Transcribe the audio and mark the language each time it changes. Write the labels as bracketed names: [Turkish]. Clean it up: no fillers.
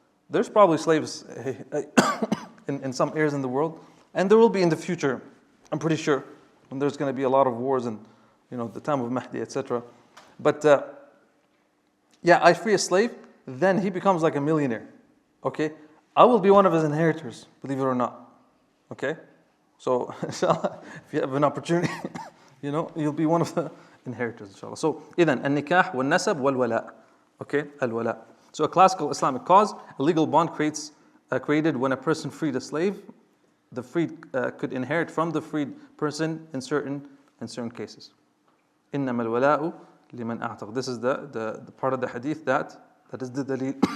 [English] There's probably slaves in some areas in the world, and there will be in the future, I'm pretty sure, when there's going to be a lot of wars and the time of Mahdi, etc. But I free a slave, then he becomes like a millionaire. Okay? I will be one of his inheritors, believe it or not. Okay? So, inshallah, if you have an opportunity, you'll be one of the inheritors, inshallah. [Arabic] So, إذن النكاح والنسب والولاء. [English] Okay? Al-wala. So, a classical Islamic cause, a legal bond created when a person freed a slave. The freed could inherit from the freed person in certain cases. [Arabic] إنما الولاء لمن أعتق. [English] This is the part of the hadith that is the dalil.